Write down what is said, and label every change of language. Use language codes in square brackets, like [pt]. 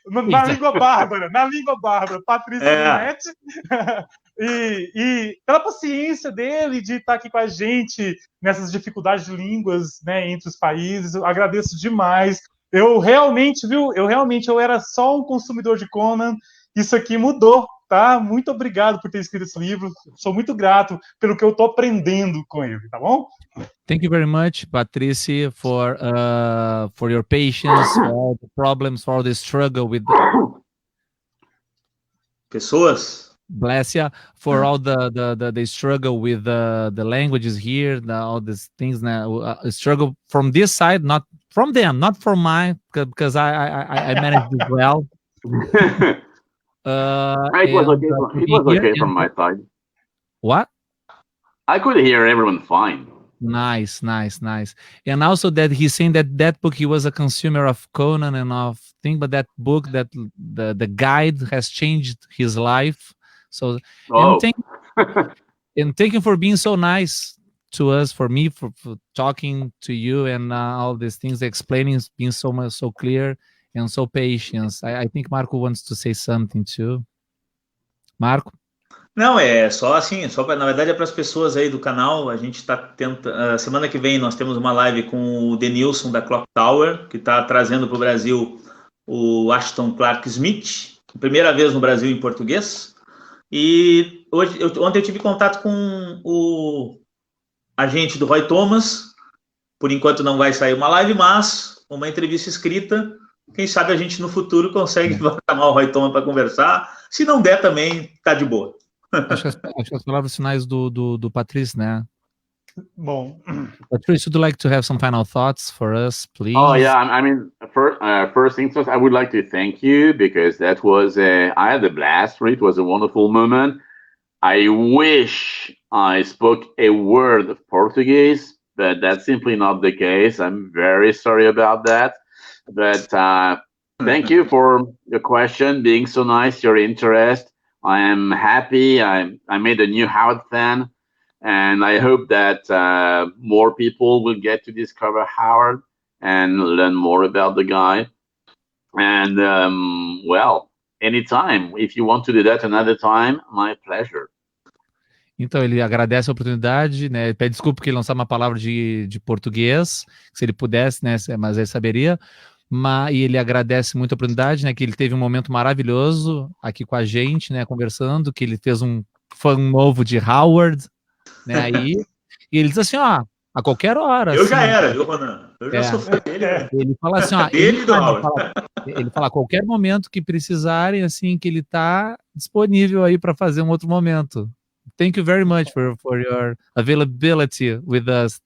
[pt] Na língua bárbara, Patrice Louinet. E pela paciência dele de estar aqui com a gente nessas dificuldades de línguas, né, entre os países, eu agradeço demais. Eu realmente era só um consumidor de Conan, isso aqui mudou, tá? Muito obrigado por ter escrito esse livro, sou muito grato pelo que eu estou aprendendo com ele, tá bom? [en] Thank you very much, Patrice, for your patience, for all the problems, for all the struggle with [pt] pessoas. [en] Bless you, for all the struggle with the languages here, all these things. Now, struggle from this side, not from them, not from mine, because I managed it well. It was okay from my side. What? I could hear everyone fine. Nice. And also that he's saying that book, he was a consumer of Conan and of thing, but that book, that the guide has changed his life. So, and thank you for being so nice to us, for me, for talking to you and all these things, explaining, being so clear and so patient. I think Marco wants to say something too. Marco? [pt] Não, só assim, na verdade é para as pessoas aí do canal. A gente está tentando. Semana que vem nós temos uma live com o Denilson da Clock Tower, que está trazendo para o Brasil o Ashton Clark Smith, primeira vez no Brasil em português. E ontem eu tive contato com o agente do Roy Thomas. Por enquanto não vai sair uma live, mas uma entrevista escrita. Quem sabe a gente no futuro consegue chamar o Roy Thomas para conversar. Se não der também, tá de boa. Acho que as palavras finais do Patrice, né? Bom. [en] Patrice, would you like to have some final thoughts for us, please? Oh yeah, I mean, first things first, I would like to thank you because that was I had a blast. It was a wonderful moment. I wish I spoke a word of Portuguese, but that's simply not the case. I'm very sorry about that. But thank you for your question, being so nice, your interest. I am happy. I made a new Howard fan, and I hope that more people will get to discover Howard and learn more about the guy. And well, anytime. If you want to do that another time, my pleasure. [pt] Então, ele agradece a oportunidade, né? Ele pede desculpa porque ele não sabe uma palavra de português, se ele pudesse, né? Mas ele saberia. E ele agradece muito a oportunidade, né? Que ele teve um momento maravilhoso aqui com a gente, né? Conversando, que ele fez um fã novo de Howard, né? Aí, e ele diz assim, ó, a qualquer hora. Eu assim, já era, viu, Ronan? Eu já sou fã dele, né? Ele fala assim, ó, ele fala a qualquer momento que precisarem, assim, que ele tá disponível aí para fazer um outro momento. [en] Thank you very much for your availability with us.